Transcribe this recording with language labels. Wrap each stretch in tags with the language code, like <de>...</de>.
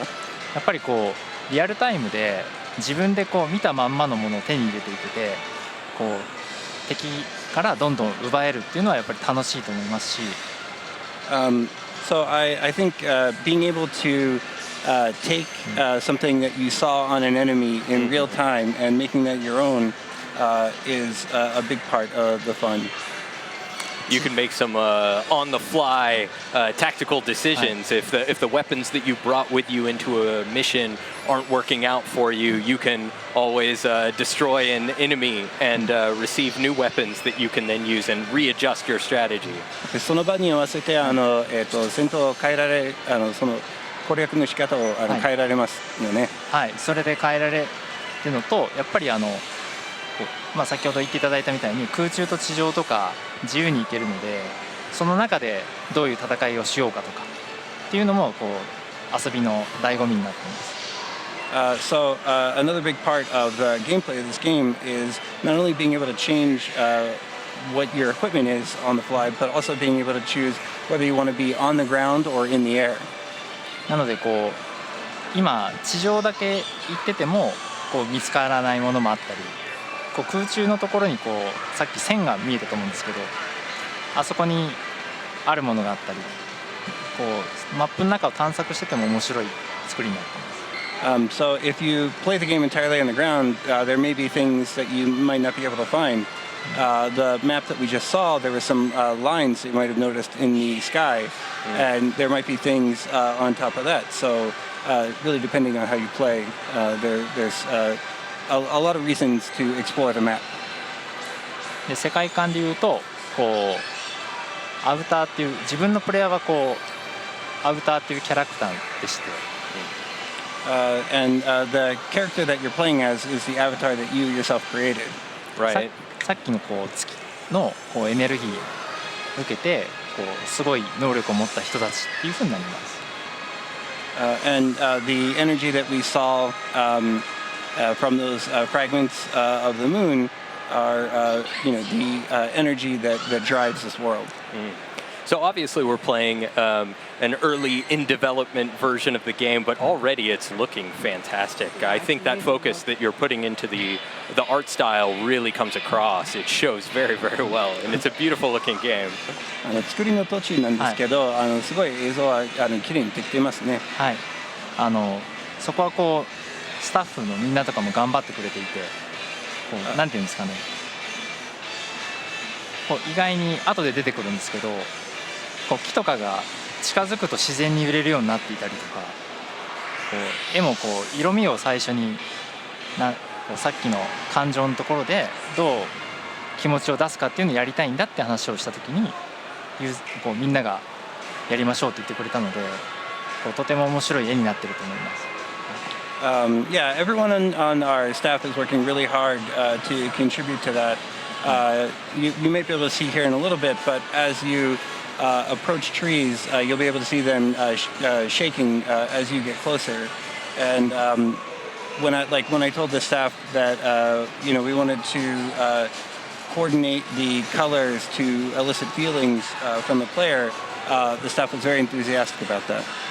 <ja>やっぱりこうリアルタイムで自分でこう見たまんまのものを手に入れていけて、こう敵からどんどん奪えるっていうのはやっぱり楽しいと思いますし。</ja> <en>So I think being able to take something that you saw on an enemy in real time and making that your own is a big part of the fun. You can make some on-the-fly tactical decisions. If the weapons that you brought with you into a mission aren't working out for you, you can always destroy an enemy and receive new weapons that you can then use and readjust your strategy.</en> <ja>その場に合わせて戦闘を変えられ、その攻略の仕方を変えられますよね。はい、それで変えられるのと、やっぱりまあ先ほど言っていただいたみたいに空中と地上とか自由に行けるので、その中でどういう戦いをしようかとかっていうのもこう遊びの醍醐味になっています。</ja> <en>So another big part of the gameplay of this game is not only being able to change what your equipment is on the fly, but also being able to choose whether you want to be on the ground or in the air.</en> <ja>なのでこう今地上だけ行っててもこう見つからないものもあったり、こう空中のところにこうさっき線が見えたと思うんですけど、あそこにあるものがあったり、こうマップの中を探索してても面白い作りになっています。</ja> <en>So if you play the game entirely on the ground, there may be things that you might not be able to find. The map that we just saw, there were some lines that you might have noticed in the sky, and there might be things on top of that. So really depending on how you play, there's a lot of reasons to explore the map.</en> <ja>で世界観でいうとこうアウターっていう自分のプレイヤーはこうアウターっていうキャラクターでして、</ja> <en>And the character that you're playing as is the avatar that you yourself created. Right.</en> <ja>さっきのこう月のこうエネルギーを受けてこうすごい能力を持った人たちっていう風になります。</ja> <en>And the energy that we saw from those fragments of the moon are, the energy that drives this world. So obviously we're playing an early in development version of the game, but already it's looking fantastic. I think that focus that you're putting into the art style really comes across. It shows very, very well, and it's a beautiful looking game.</en> <ja>作りの途中なんですけど、すごい映像は綺麗にできていますね。はい。そこはこうスタッフのみんなとかも頑張ってくれていて、こうなんていうんですかね。こう意外に後で出てくるんですけど。こう木とかが近づくと自然に揺れるようになっていたりとか、こう絵もこう色味を最初にこうさっきの感情のところでどう気持ちを出すかっていうのをやりたいんだって話をした時にこうみんながやりましょうって言ってくれたので、こうとても面白い絵になってると思います。</ja> <en>Yeah, everyone on our staff is working really hard to contribute to that. You may be able to see here in a little bit, but as you approach trees, you'll be able to see them shaking as you get closer. And when I told the staff that we wanted to coordinate the colors to elicit feelings from the player, the staff was very enthusiastic about that.</en>